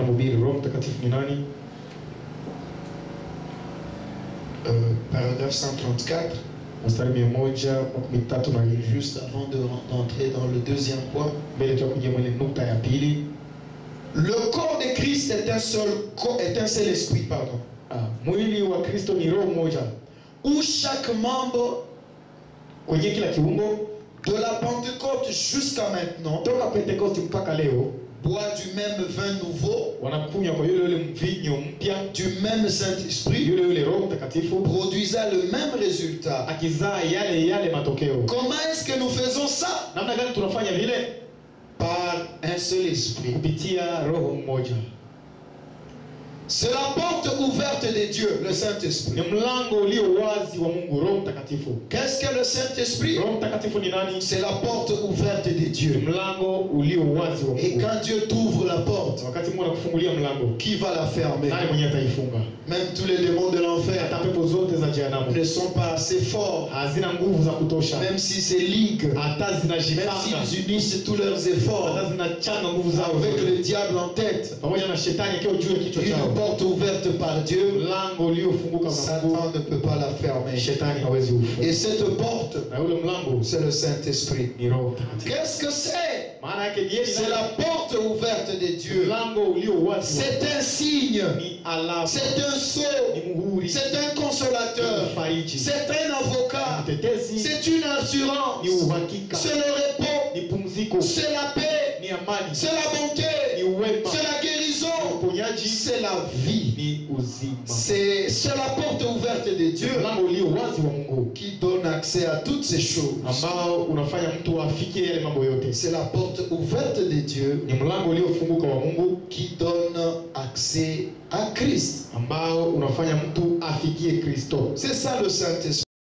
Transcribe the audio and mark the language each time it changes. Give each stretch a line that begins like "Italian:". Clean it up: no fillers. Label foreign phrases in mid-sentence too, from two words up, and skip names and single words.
French: Paragraphe 134. Juste avant d'entrer dans le deuxième point, le corps de Christ est un seul esprit, pardon.
Swahili: Mwili wa Kristo ni roho moja.
French: Où chaque membre
Swahili: Kwenye kila kiungo
French: de la Pentecôte jusqu'à maintenant
Swahili: toka Pentecoste mpaka leo
French: boit du même vin nouveau,
Swahili: wanakunywa kwa yule mvinyo mpya,
French: du même Saint-Esprit,
Swahili: yule Roho Mtakatifu,
French: produisant le même résultat.
Swahili: akizaa yale matokeo.
French: Comment est-ce que nous faisons ça?
Swahili: Namna gani tunafanya vile?
French: Par un seul esprit.
Swahili: Kupitia roho mmoja.
French: C'est la porte ouverte de Dieu, le Saint-Esprit.
Swahili: Ni mlango ulio wazi wa Mungu, Roho Mtakatifu.
French: Qu'est-ce que le Saint-Esprit?
Swahili: Roho Mtakatifu ni nani?
French: C'est la porte ouverte de Dieu.
Swahili: Mlango ulio wazi wa Mungu.
French: Et quand Dieu t'ouvre la porte,
Swahili: wakati Mungu anakufungulia mlango,
French: qui va la fermer?
Swahili: nani mwenye ataifunga?
French: Même tous les démons de l'enfer
Swahili: Hata pepo zote za jehanamu
French: ne sont pas assez forts.
Swahili: hazina nguvu za kutosha.
French: Même s'ils se liguent,
Swahili: Hata
French: même
Swahili: zinajipanga,
French: s'ils unissent tous leurs efforts
Swahili: hata zinachanga nguvu zao
French: avec
Swahili: zote,
French: le diable en tête,
Swahili: pamoja na shetani akiwa juu ya kichwa
French: une
Swahili: chao.
French: porte ouverte par Dieu,
Swahili: Mlango uliofunguka na Mungu,
French: Satan ne peut pas la fermer.
Swahili: shetani hawezi ufunga.
French: Et cette porte,
Swahili: Na ule mlango
French: c'est le Saint-Esprit.
Swahili: ni Roho Mtakatifu.
French: Qu'est-ce que c'est?
Swahili: Maana yake ni
French: C'est la porte ouverte de Dieu.
Swahili: mlango ulio wazi.
French: C'est un signe.
Swahili: Ni alama,
French: C'est un sceau.
Swahili: ni muhuri,
French: C'est un consolateur.
Swahili: ni fariji,
French: C'est un avocat.
Swahili: mtetezi,
French: C'est une assurance.
Swahili: ni uhakika,
French: C'est le repos.
Swahili: ni pumziko,
French: C'est la paix.
Swahili: ni amani,
French: C'est la bonté.
Swahili: ni uwema,
French: C'est la
Swahili: ni
French: guérison.
Swahili: uponyaji,
French: C'est la vie.
Swahili: ni uzima.
French: C'est la porte ouverte de Dieu
Swahili: Mlango ulio wazi wa Mungu
French: qui donne accès à toutes ces choses.
Swahili: ambao unafanya mtu afikie yale mambo yote.
French: C'est la porte ouverte de Dieu
Swahili: Ni mlango uliofunguka wa Mungu
French: qui donne accès à Christ.
Swahili: ambao unafanya mtu afikie Kristo.
French: C'est ça le Saint-Esprit.